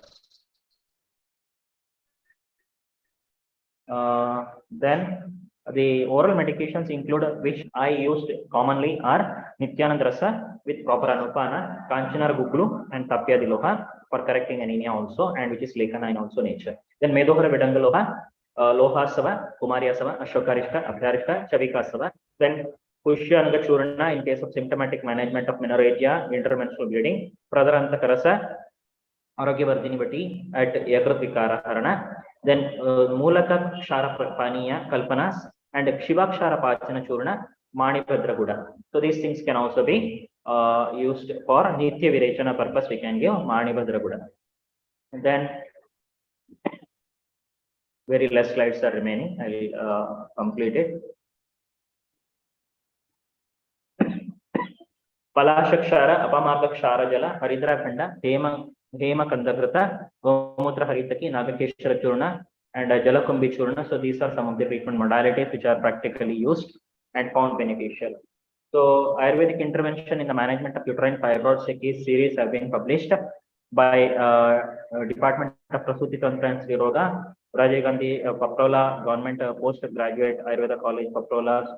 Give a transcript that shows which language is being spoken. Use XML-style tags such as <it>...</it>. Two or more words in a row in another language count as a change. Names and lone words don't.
<en>Then the oral medications include, which I used commonly, are Nityanand Rasa with proper Anupana, Kanchanar Guglu, and Tapya Diloha for correcting anemia also, and which is Lekana in also nature. Then Medohara Vedangaloha, Lohasava, Kumaryasava, Ashokarishka, Abhyarishka, Chavikasava. Then Pushyanga Churna in case of symptomatic management of menorrhagia, intermenstrual bleeding, Pradharanta Karasa, Aragyavardhini Vati at Yakrat Vikara Harana. Then Mulaka Kshara Paniya Kalpanas and Shivakshara Pachana Churna Manipadraguda. So these things can also be used for Nitya Virechana purpose. We can give Manipadraguda. And then very less slides are remaining. I'll complete it. Palashakshara, Apamakshara Jala, Haridra Khanda, Hema Kandakrita, Gomutra Haritaki, Nagakeshwara Churna, and Jalakumbi Churna. So these are some of the treatment modalities which are practically used and found beneficial. So Ayurvedic intervention in the management of uterine fibroids, a case series have been published by Department of Prasuti Tantra and Sriroga, Rajiv Gandhi Paprola, Government Postgraduate Ayurveda College Paprola.</en>